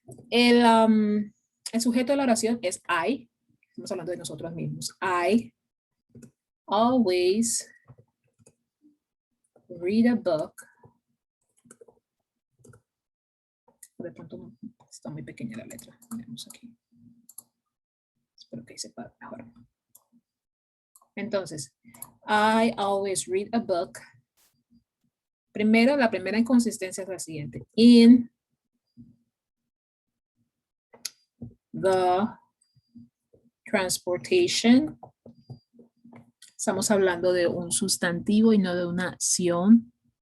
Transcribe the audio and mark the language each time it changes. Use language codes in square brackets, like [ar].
[es] El sujeto de la oración es I. Estamos hablando de nosotros mismos. [en] I always read a book. [es] De pronto está muy pequeña la letra. Veamos aquí. Espero que sepa mejor. Entonces, [en] I always read a book. [es] Primero, la primera inconsistencia es la siguiente. [en] In the transportation. [es] Estamos hablando de un sustantivo y no de una acción.